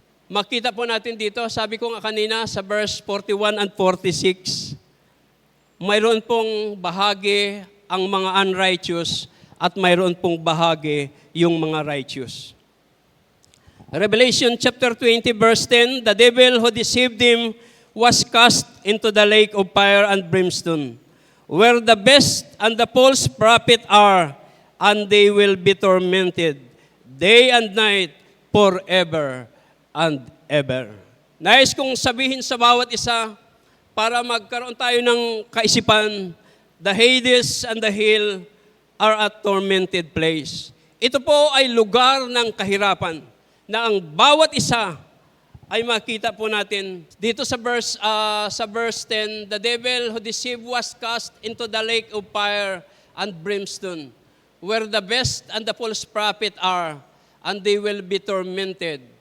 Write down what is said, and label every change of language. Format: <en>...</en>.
<tl>Makita po natin dito, sabi ko nga kanina sa verse 41 and 46, mayroon pong bahagi ang mga unrighteous at mayroon pong bahagi yung mga righteous.</tl> <en>Revelation chapter 20 verse 10, the devil who deceived him was cast into the lake of fire and brimstone, where the beast and the false prophet are, and they will be tormented day and night forever and ever.</en> <tl>Nais kong sabihin sa bawat isa, para magkaroon tayo ng kaisipan,</tl> <en>the Hades and the hell are a tormented place.</en> <tl>Ito po ay lugar ng kahirapan, na ang bawat isa ay makita po natin dito sa</tl> <en>verse 10, the devil who deceived was cast into the lake of fire and brimstone, where the best and the false prophet are, and they will be tormented.</en>